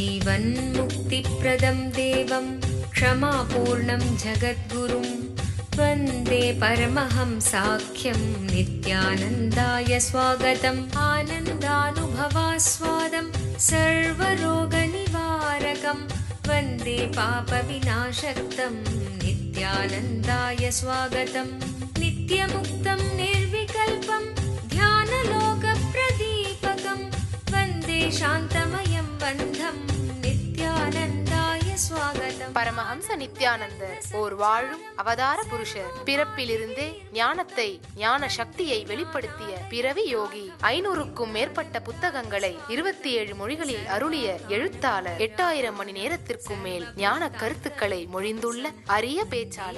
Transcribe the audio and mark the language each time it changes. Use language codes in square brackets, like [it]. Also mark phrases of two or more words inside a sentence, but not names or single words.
[sa] त्वन्मुक्तिप्रदं देवं क्षमापूर्णं जगद्गुरुं वन्दे परमहंसाख्यं नित्यानन्दाय स्वागतम् आनन्दानुभवास्वादं सर्वरोगनिवारकं वन्दे पापविनाशक्तं नित्यानन्दाय स्वागतम् नित्यमुक्तं निर्विकल्पं ध्यानलोकप्रदीपकं वन्दे शान्तमयं बन्धं नित्यानन्दाय स्वागतम्. [ta] பரமஹம்ச நித்யானந்தர் ஓர் வாழும் அவதார புருஷர். பிறப்பிலிருந்தே ஞானத்தை, ஞான சக்தியை வெளிப்படுத்திய பிறவி யோகி. 500க்கும் மேற்பட்ட புத்தகங்களை 27 மொழிகளில் அருளிய எழுத்தாளர். 8000 மணி நேரத்திற்கும் மேல் ஞான கருத்துக்களை மொழிந்துள்ள அரிய பேச்சாளர்.